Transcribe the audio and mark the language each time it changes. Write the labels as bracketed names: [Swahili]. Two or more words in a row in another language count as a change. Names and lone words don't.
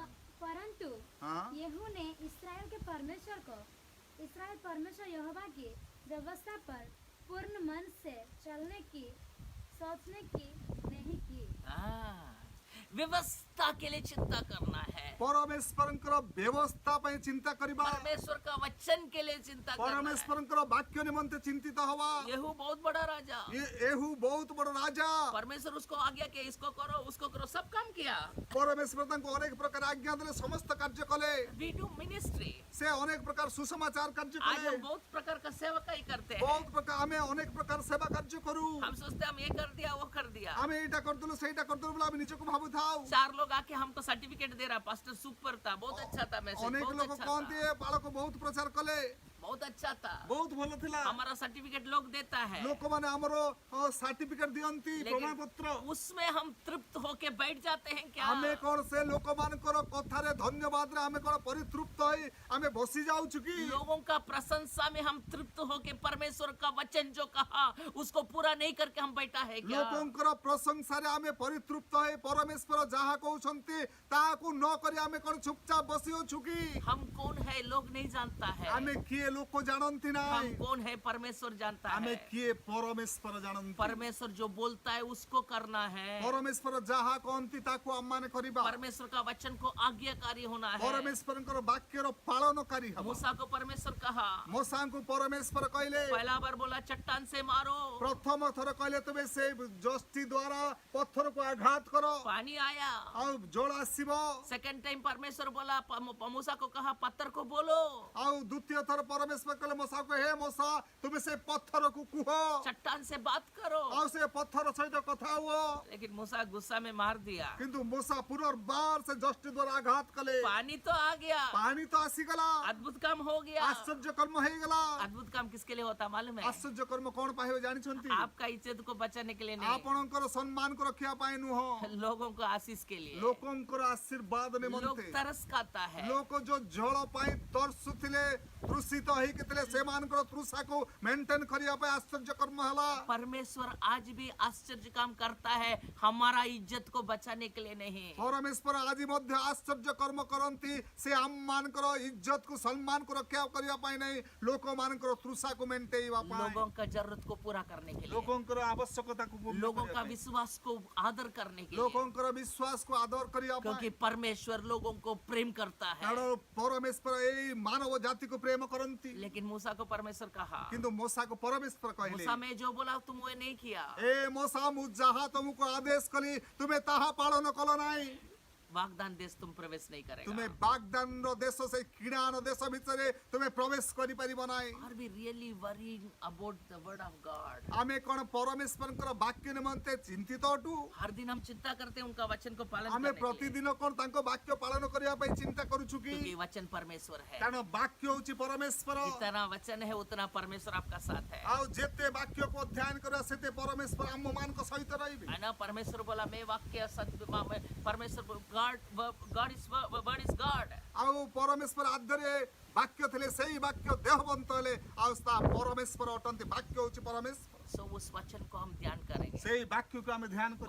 [Hindi] परंतु हां, यहू ने इस्राएल के परमेश्वर को, इस्राएल परमेश्वर यहोवा की व्यवस्था पर पूर्ण मन से चलने की, सोचने की नहीं की। व्यवस्था के लिए चिंता करना है, [Odia] परमेश्वरଙ୍କର ବ୍ୟବସ୍ଥା ପାଇଁ ଚିନ୍ତା କରିବା, [Hindi] परमेश्वर का वचन के लिए चिंता करना है। [Odia] परमेश्वरଙ୍କର ବାକ୍ୟ ନିମନ୍ତେ ଚିନ୍ତିତ ହବା। [Hindi] यहू बहुत बड़ा राजा, [Odia] ଏହୁ ବହୁତ ବଡ଼ ରାଜା। [Hindi] परमेश्वर उसको आज्ञा किया, इसको करो उसको करो, सब काम किया। [Odia] परमेश्वर ତାଙ୍କୁ ଅନେକ ପ୍ରକାର ଆଜ୍ଞା ଦେଲେ, ସମସ୍ତ କାର୍ଯ୍ୟ କଲେ। [English] We do ministry, [Odia] ସେ ଅନେକ ପ୍ରକାର ସୁସମାଚାର କାର୍ଯ୍ୟ [Hindi] आज [Odia] କଲେ। [Hindi] हम बहुत प्रकार का सेवकाई करते हैं। [Odia] ବହୁତ ପ୍ରକାର ଆମେ ଅନେକ ପ୍ରକାର ସେବା କାର୍ଯ୍ୟ କରୁ। [Hindi] हम सोचते हैं हम ये कर दिया वो कर दिया। [Odia] ଆମେ ଏଇଟା କରିଦେଲୁ ସେଇଟା କରିଦେଲୁ ବୋଲି ଆମେ ନିଜକୁ ଭାବୁଥାଉ। [Hindi] 4 लोग आके हमको सर्टिफिकेट दे रहा, [English] pastor super [Hindi] था, बहुत अच्छा था मैसेज, [Odia] ଅନେକ [Hindi] बहुत [Odia] ଲୋକ [Hindi] अच्छा [Odia] କହନ୍ତି [Hindi] था, [Odia] ଏ ବାଳକ ବହୁତ ପ୍ରଚାର କଲେ, [Hindi] बहुत अच्छा था। [Odia] ବହୁତ ଭଲ ଥିଲା। [Hindi] हमारा सर्टिफिकेट लोग देता है, [Odia] ଲୋକମାନେ ଆମର ସାର୍ଟିଫିକେଟ ଦିଅନ୍ତି, ପ୍ରମାଣ ପତ୍ର। [Hindi] लेकिन उसमें हम तृप्त होके बैठ जाते हैं क्या? [Odia] ଆମେ କଣ ସେ ଲୋକମାନଙ୍କର କଥାରେ ଧନ୍ୟବାଦରେ ଆମେ କଣ ପରିତୃପ୍ତ ହୋଇ ଆମେ ବସି ଯାଉଛୁ କି? [Hindi] लोगों का प्रशंसा में हम तृप्त होके परमेश्वर का वचन जो कहा उसको पूरा नहीं करके हम बैठा है क्या? [Odia] ଲୋକଙ୍କର ପ୍ରଶଂସାରେ ଆମେ ପରିତୃପ୍ତ ହୋଇ ପରମେଶ୍ୱର ଯାହା କହୁଛନ୍ତି ତାହାକୁ ନ କରି ଆମେ କଣ ଚୁପଚାପ ବସି ଅଛୁ କି? [Hindi] हम कौन है लोग नहीं जानता है, [Odia] ଆମେ କିଏ ଲୋକ ଜାଣନ୍ତି [Hindi] हम [Odia] ନାହିଁ, [Hindi] कौन है परमेश्वर जानता [Odia] ଆମେ [Hindi] है। [Odia] କିଏ ପରମେଶ୍ୱର ଜାଣନ୍ତି। [Hindi] परमेश्वर जो बोलता है उसको करना है, [Odia] ପରମେଶ୍ୱର ଯାହା କହନ୍ତି ତାକୁ ଆମମାନେ କରିବା। [Hindi] परमेश्वर का वचन को आज्ञाकारी होना है। [Odia] ପରମେଶ୍ୱରଙ୍କର ବାକ୍ୟର ପାଳନକାରୀ ହବ। [Hindi] मूसा को परमेश्वर कहा, [Odia] ମୋସାଙ୍କୁ ପରମେଶ୍ୱର କହିଲେ, [Hindi] पहला बार बोला चट्टान से मारो, [Odia] ପ୍ରଥମ ଥର କହିଲେ ତୁମେ ସେ ଯଷ୍ଟି ଦ୍ୱାରା ପଥରକୁ ଆଘାତ କର [Hindi] पानी आया। [Odia] ଆଉ ଜଳ ଆସିବ। [English] second time [Hindi] परमेश्वर बोला, मूसा को कहा पत्थर को बोलो, [Odia] ଆଉ ଦ୍ୱିତୀୟ ଥର ପରମେଶ୍ୱର କହିଲେ ମୋସାକୁ, ହେ ମୋସା ତୁମେ ସେ ପଥରକୁ କୁହ [Hindi] चट्टान से बात करो। [Odia] ଆଉ ସେ ପଥର ସହିତ କଥା ହୁଅ। [Hindi] लेकिन मूसा गुस्सा में मार दिया, [Odia] କିନ୍ତୁ ମୋସା ପୁନର୍ବାର ସେ ଯଷ୍ଟି ଦ୍ୱାରା ଆଘାତ କଲେ। [Hindi] पानी तो आ गया, [Odia] ପାଣି ତ ଆସିଗଲା, [Hindi] अद्भुत काम हो गया। [Odia] ଆଶ୍ଚର୍ଯ୍ୟ କର୍ମ ହେଇଗଲା। [Hindi] अद्भुत काम किसके लिए होता मालूम है? [Odia] ଆଶ୍ଚର୍ଯ୍ୟ କର୍ମ କଣ ପାଇଁ ହୁଏ ଜାଣିଛନ୍ତି? [Hindi] आपका इज्जत को बचाने के लिए नहीं, [Odia] ଆପଣଙ୍କର ସମ୍ମାନକୁ ରଖିବା ପାଇଁ ନୁହଁ, [Hindi] लोगों को आशीष के लिए। [Odia] ଲୋକଙ୍କର ଆଶୀର୍ବାଦ [Hindi] लोग [Odia] ନିମନ୍ତେ। [Hindi] तरस खाता है, [Odia] ଲୋକ ଯୋଉ ଜଳ ପାଇଁ ତରସୁଥିଲେ, ତୃଷିତ ହେଇକି ଥିଲେ, ସେମାନଙ୍କର ତୃଷାକୁ ମେଣ୍ଟେନ କରିବା ପାଇଁ ଆଶ୍ଚର୍ଯ୍ୟ କର୍ମ ହେଲା। [Hindi] परमेश्वर आज भी आश्चर्य काम करता है, हमारा इज्जत को बचाने के लिए नहीं। [Odia] ପରମେଶ୍ୱର ଆଜି ମଧ୍ୟ ଆଶ୍ଚର୍ଯ୍ୟ କର୍ମ କରନ୍ତି, ସେ ଆମମାନଙ୍କର ଇଜ୍ଜତକୁ ସମ୍ମାନକୁ ରକ୍ଷା କରିବା ପାଇଁ ନାହିଁ, ଲୋକମାନଙ୍କର ତୃଷାକୁ ମେଣ୍ଟେଇବା ପାଇଁ, [Hindi] लोगों का जरूरत को पूरा करने के लिए, [Odia] ଲୋକଙ୍କର ଆବଶ୍ୟକତାକୁ ପୂର୍ଣ୍ଣ [Hindi] लोगों [Odia] କରିବା [Hindi] का [Odia] ପାଇଁ, [Hindi] विश्वास को आदर करने के लिए, [Odia] ଲୋକଙ୍କର ବିଶ୍ୱାସକୁ ଆଦର କରିବା [Hindi] क्योंकि [Odia] ପାଇଁ। [Hindi] परमेश्वर लोगों को प्रेम करता है। [Odia] କାରଣ ପରମେଶ୍ୱର ଏଇ ମାନବ ଜାତିକୁ ପ୍ରେମ କରନ୍ତି। [Hindi] लेकिन मूसा को परमेश्वर कहा, [Odia] କିନ୍ତୁ ମୋସାକୁ ପରମେଶ୍ୱର କହିଲେ, [Hindi] मूसा मैं जो बोला तुम वो नहीं किया। [Odia] ଏ ମୋସା ମୁଁ ଯାହା ତମକୁ ଆଦେଶ କଲି ତୁମେ ତାହା ପାଳନ କଲ ନାହିଁ। [Hindi] वागदान देश तुम प्रवेश नहीं [Odia] ତୁମେ [Hindi] करेगा। [Odia] ବାଗଦାନର ଦେଶ, ସେଇ କିଣାନ ଦେଶ ଭିତରେ ତୁମେ ପ୍ରବେଶ କରିପାରିବ ନାହିଁ। [English] Are we really worrying about the word of God? [Odia] ଆମେ କଣ ପରମେଶ୍ୱରଙ୍କର ବାକ୍ୟ ନିମନ୍ତେ ଚିନ୍ତିତ ଅଟୁ? [Hindi] हर दिन हम चिंता करते हैं उनका वचन को पालन [Odia] ଆମେ [Hindi] करने के लिए, [Odia] ପ୍ରତିଦିନ କଣ ତାଙ୍କ ବାକ୍ୟ ପାଳନ କରିବା ପାଇଁ ଚିନ୍ତା କରୁଛୁ କି? [Hindi] क्योंकि वचन परमेश्वर है। [Odia] କାରଣ ବାକ୍ୟ ହଉଛି ପରମେଶ୍ୱର। [Hindi] जितना वचन है उतना परमेश्वर आपका साथ है। [Odia] ଆଉ ଯେତେ ବାକ୍ୟକୁ ଅଧ୍ୟୟନ କରିବା ସେତେ ପରମେଶ୍ୱର ଆମମାନଙ୍କ ସହିତ ରହିବେ। [Hindi] है ना? परमेश्वर बोला मैं वाक्य सत्य परमेश्वर [English] God is word is God. [Odia] ଆଉ ପରମେଶ୍ୱର ଆଦ୍ୟରେ ବାକ୍ୟ ଥିଲେ, ସେଇ ବାକ୍ୟ ଦେହବନ୍ତ ହେଲେ, ଆଉ ତା ପରମେଶ୍ୱର ଅଟନ୍ତି। ବାକ୍ୟ ହଉଛି ପରମେଶ୍ୱର। [Hindi] सो उस वचन को हम ध्यान करेंगे, [Odia] ସେଇ ବାକ୍ୟକୁ ଆମେ ଧ୍ୟାନ କରିବା,